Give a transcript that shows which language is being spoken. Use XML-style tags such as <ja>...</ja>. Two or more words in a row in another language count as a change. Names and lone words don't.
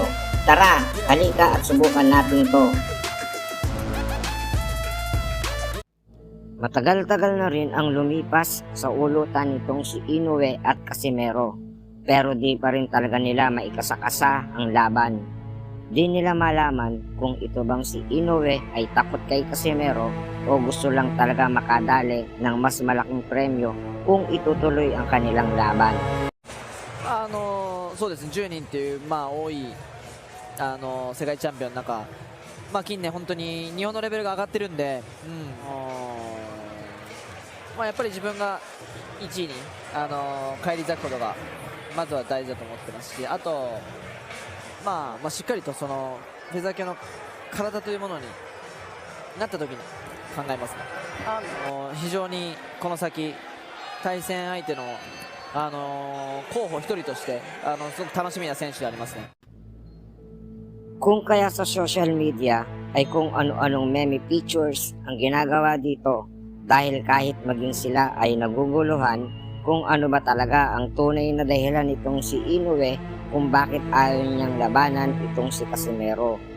<tl>Tara, halika at subukan natin to. Matagal-tagal na rin ang lumipas sa ulutan nitong si Inoue at Casimero. Pero di pa rin talaga nila maikasakasa ang laban. Di nila malaman kung ito bang si Inoue ay takot kay Casimero o gusto lang talaga makadali ng mas malaking premyo kung itutuloy ang kanilang laban.</tl> <ja>そうですね、10人っていう、多い世界チャンピオンの中、近年本当に日本のレベルが上がってるんで、 まあ、やっぱり自分が1位に、返り咲くことがまずは大事だと思ってますし、あと、しっかりとそのフェザー級の体というものになった時に考えますね。非常にこの先対戦相手の、候補一人としてすごく楽しみな選手でありますね。</ja> <tl>Kung kaya sa</tl> <en>social media</en> <tl>ay kung ano-anong</tl> <en>meme pictures</en> <tl>ang ginagawa dito dahil kahit maging sila ay naguguluhan kung ano ba talaga ang tunay na dahilan nitong si Inoue kung bakit ayaw niyang labanan itong si Casimero.</tl>